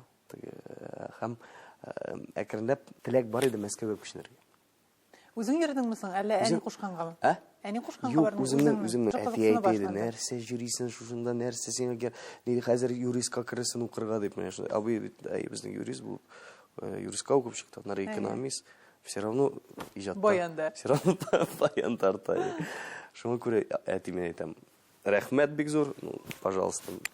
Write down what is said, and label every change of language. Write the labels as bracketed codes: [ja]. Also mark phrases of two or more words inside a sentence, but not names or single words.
[tt] Һәм әкренләп теләк бар иде Мәскәүгә күченергә. Үзең йөрдеңме соң, әллә әни кушкангамы? Әни кушканга Юк, бармы? үземнең әти әйтә, нәрсә йөрисең шушында, нәрсә сиңа ни хәзер юристка керәсен укырга дип менә шулай. Абый бит безнең юрист булып, юристка укып чыкты, нары экономист. [ru] Все равно [tt] иҗатта. Баянда. [ru] Все равно [tt] баян тарта. Шуңа күрә әти мен әйтәм, рәхмәт бик зур, пожалуйста.